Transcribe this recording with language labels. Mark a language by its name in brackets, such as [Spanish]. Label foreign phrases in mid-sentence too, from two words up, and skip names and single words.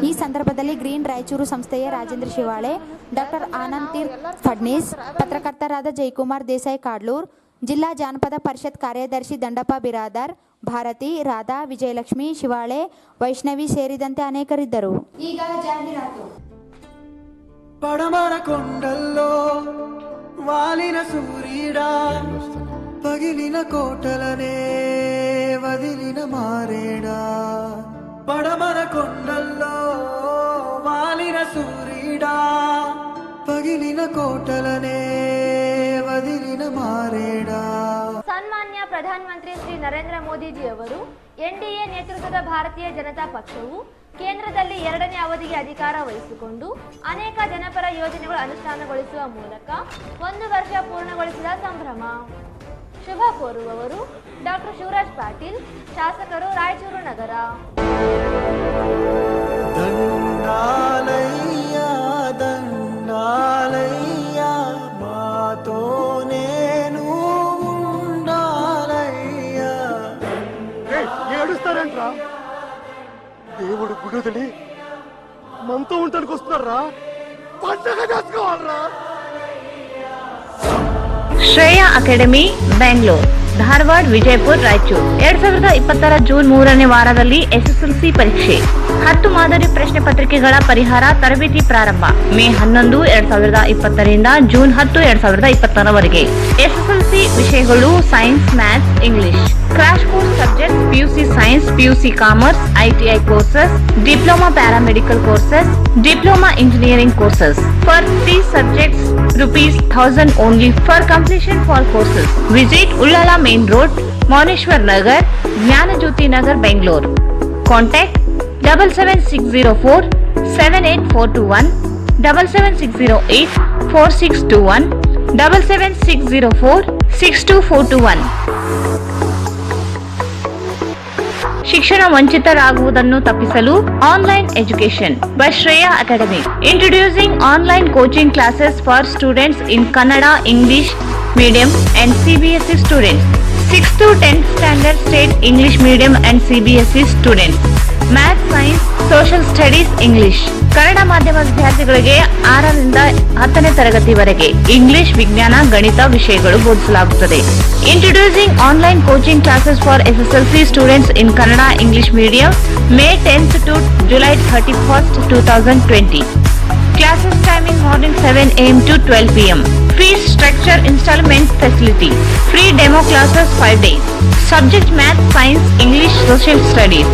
[Kannada] ಈ ಸಂದರ್ಭದಲ್ಲಿ ಗ್ರೀನ್ ರಾಯಚೂರು ಸಂಸ್ಥೆಯ ರಾಜೇಂದ್ರ ಶಿವಾಳೆ, ಡಾಕ್ಟರ್ ಆನಂದ್ ತೀರ್ಥ ಫಡ್ನೀಸ್, ಪತ್ರಕರ್ತರಾದ ಜಯಕುಮಾರ್ ದೇಸಾಯಿ ಕಾಡ್ಲೂರ್, ಜಿಲ್ಲಾ ಜಾನಪದ ಪರಿಷತ್ ಕಾರ್ಯದರ್ಶಿ ದಂಡಪ್ಪ ಬಿರಾದಾರ್, ಭಾರತಿ, ರಾಧಾ, ವಿಜಯಲಕ್ಷ್ಮಿ, ಶಿವಾಳೆ, ವೈಷ್ಣವಿ ಸೇರಿದಂತೆ ಅನೇಕರಿದ್ದರು. ಈಗ ಜಾಹೀರಾತು. [Telugu] పడమర కొండల్లో వాలిన సూర్యుడా పగిలిన కోటలనే వదిలిన మారేడా. పడమర కొండల్లో వాలిన సూర్యుడా పగిలిన కోటలనే వదిలిన మారేడా. [Kannada] ಸನ್ಮಾನ್ಯ ಪ್ರಧಾನಮಂತ್ರಿ ಶ್ರೀ ನರೇಂದ್ರ ಮೋದಿಜಿ ಅವರು ಎನ್ಡಿಎ ನೇತೃತ್ವದ ಭಾರತೀಯ ಜನತಾ ಪಕ್ಷವು ಕೇಂದ್ರದಲ್ಲಿ 2ನೇ ಅವಧಿಗೆ ಅಧಿಕಾರ ವಹಿಸಿಕೊಂಡು ಅನೇಕ ಜನಪರ ಯೋಜನೆಗಳು ಅನುಷ್ಠಾನಗೊಳಿಸುವ ಮೂಲಕ 1 ವರ್ಷ ಪೂರ್ಣಗೊಳಿಸಿದ ಸಂಭ್ರಮ. ಶುಭ ಕೋರುವವರು ಡಾಕ್ಟರ್ ಶಿವರಾಜ್ ಪಾಟೀಲ್, ಶಾಸಕರು, ರಾಯಚೂರು ನಗರ. [Telugu] దండాలయ్య దండాలయ్య మాతోనేను ఉండాలయ్య. ఏడుస్తారంట్రా? దేవుడు గుడిదలి మనతో ఉండడానికి వస్తున్నారా? పండగ చేసుకోవాలరా? [Kannada] ಶ್ರೇಯಾ ಅಕಾಡೆಮಿ ಬೆಂಗಳೂರು, ಧಾರವಾಡ, ವಿಜಯಪುರ, ರಾಯಚೂರು. 2020ರ ಜೂನ್ 3ನೇ ವಾರದಲ್ಲಿ ಎಸ್ಎಸ್ಎಲ್ಸಿ ಪರೀಕ್ಷೆ. 10 ಮಾದರಿ ಪ್ರಶ್ನೆ ಪತ್ರಿಕೆಗಳ ಪರಿಹಾರ ತರಬೇತಿ ಪ್ರಾರಂಭ. ಮೇ 11, 2020ರಿಂದ ಜೂನ್ 10, 2020ರವರೆಗೆ. ಎಸ್ಎಸ್ಎಲ್ಸಿ ವಿಷಯಗಳು [English] Science, Maths, English. Crash course subjects PUC Science, PUC Commerce, ITI courses, Diploma Paramedical courses, Diploma Engineering courses. For these subjects, ₹1000 only for completion for courses. Visit Ullala Main Road, Moneshwar Nagar, Jnanajyoti Nagar, Bangalore. Contact 77604 78421, 77608 4621, 77604 62421. [Kannada] ಶಿಕ್ಷಣ ವಂಚಿತರಾಗುವುದನ್ನು ತಪ್ಪಿಸಲು [English] online education by Shreya Academy. Introducing online coaching classes for students in Kannada, English medium and CBSE students. 6th to 10th standard state English medium and CBSE students. Math, Science, Social Studies, English. [Kannada] ಕನ್ನಡ ಮಾಧ್ಯಮ ವಿದ್ಯಾರ್ಥಿಗಳಿಗೆ 6ರಿಂದ 10ನೇ ತರಗತಿವರೆಗೆ ಇಂಗ್ಲಿಷ್, ವಿಜ್ಞಾನ, ಗಣಿತ ವಿಷಯಗಳು ಬೋಧಿಸಲಾಗುತ್ತದೆ. [English] Introducing online coaching classes for SSLC students in ಕನ್ನಡ, English medium, May 10th to July 31st, 2020. Classes timing morning 7 AM to 12 PM. Fees structure installment facility. Free demo classes 5 days. Subject Math, Science, English, Social Studies.